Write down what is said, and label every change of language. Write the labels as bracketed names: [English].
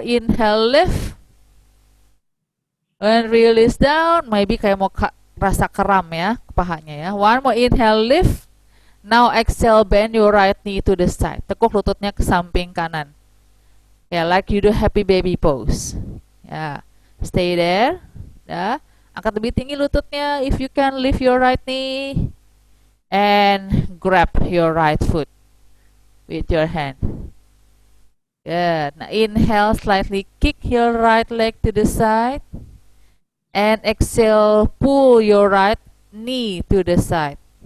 [English] Inhale, lift. And release down. [Indonesian] Maybe kayak mau rasa kram ya pahanya ya. [English] One more inhale, lift. Now exhale, bend your right knee to the side. [Indonesian] Tekuk lututnya ke samping kanan. [English] Ya, like you do happy baby pose. Ya, stay there. [Indonesian] Ya, angkat lebih tinggi lututnya. [English] If you can, lift your right knee and grab your right foot with your hand. Good. Now inhale, slightly kick your right leg to the side. And exhale, pull your right knee to the side.